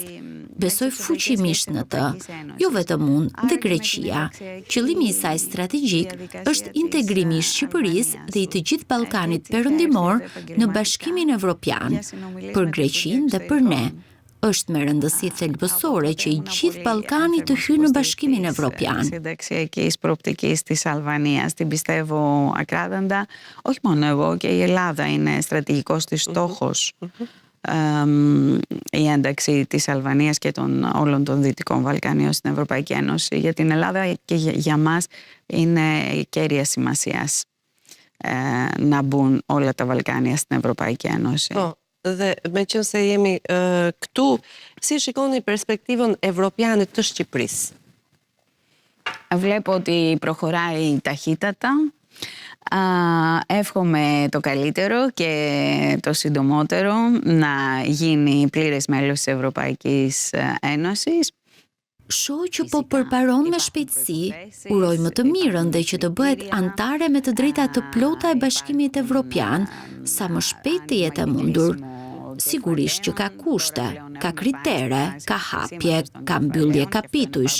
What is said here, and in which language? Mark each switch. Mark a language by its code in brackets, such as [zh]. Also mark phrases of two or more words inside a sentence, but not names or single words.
[sq] Besoj fuqimisht në të, jo vetëm unë dhe Greqia. Qëllimi i saj strategjik është integrimi i Shqipërisë dhe i të gjithë Ballkanit Perëndimor në Bashkimin Evropian, për Greqinë dhe për ne. Është me rëndësi thelbësore që i gjithë Ballkani të hyjë në Bashkimin Evropian. [el] Συνταξιακής προοπτικής της Αλβανίας την πιστεύω ακράδαντα. Όχι μόνο εγώ, και η Ελλάδα είναι στρατηγικός της στόχος. Η ένταξη της Αλβανίας και όλων των Δυτικών Βαλκανίων στην Ευρωπαϊκή Ένωση. Για την Ελλάδα και για μας είναι κέρια σημασίας να μπουν όλα τα Βαλκάνια στην Ευρωπαϊκή Ένωση. [sq] Dhe me qenë se jemi këtu, si shikoni perspektivën evropiane të Shqipërisë? [el] Βλέπω ότι προχωράει ταχύτατα. Εύχομαι το καλύτερο και το συντομότερο να γίνει πλήρες μέλος της Ευρωπαϊκής Ένωσης. [sq] Shoh që po përparon me shpejtësi, uroj më të mirën dhe që të bëhet antare me të drejta të plota e Bashkimit Evropian, sa më shpejt të jetë e mundur. Sigurisht që ka kushte, ka kritere, ka hapje, ka mbyllje kapitujsh.